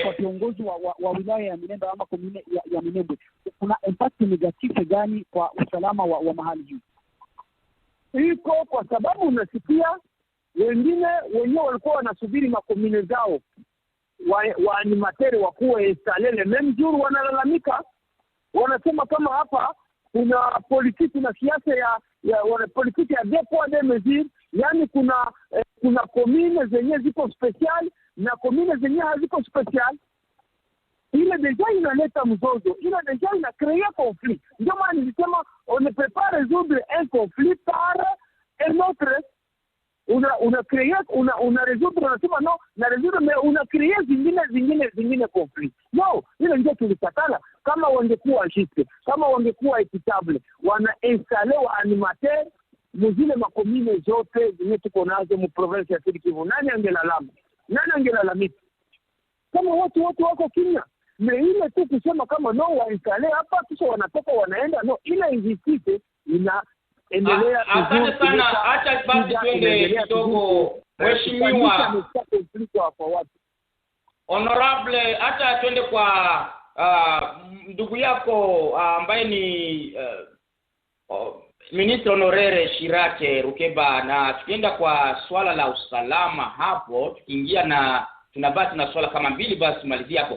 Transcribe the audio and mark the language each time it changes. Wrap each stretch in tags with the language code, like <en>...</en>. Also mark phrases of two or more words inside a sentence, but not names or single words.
<sw>Kwa kiongozi wa wilaya ya Minembwe ama komune ya Minembwe, kuna</sw> <fr>impact negative</fr> <sw>gani kwa usalama wa mahali hii? Iko kwa sababu unasikia wengine wenyewe walikuwa wanasubiri makomune zao wa animateurs wakuwa installele</sw> <fr>même jour,</fr> <sw>wanalalamika, wanasema kama hapa kuna politiki na siasa ya politiki ya</sw> <fr>deux poids deux mesures.</fr> <sw>Yani kuna komune zenye ziko special na komune zenye haziko special. Ile deja inaleta mzozo, ile deja ina</sw> <fr>créer conflit.</fr> <sw>Ndio maana nilisema</sw> <fr>on ne peut pas résoudre un conflit par un autre.</fr> <sw>Una créer una résoudre, unasema no na résoudre, mais una créer zingine conflit. No, ile ndio tulikatala. Kama wangekuwa juste, kama wangekuwa équitable, wana installer wa animateurs muzile makomine zote zenye tuko nazo mu province ya Sud Kivu. Nani angelalamika? Kama watu wako kimya. Na ile tu kusema kama no wainstale hapa kisha wanatoka wanaenda, no, ile injustice inaendelea. Asante sana, acha basi twende kidogo mheshimiwa honorable, acha twende kwa ndugu yako ambaye ni</sw> <fr>Ministre honoraire</fr> <sw>CHIRAC RUKEBA, na tukienda kwa swala la usalama hapo, tukiingia na tunabaki na swala kama mbili basi malizia hapo.</sw>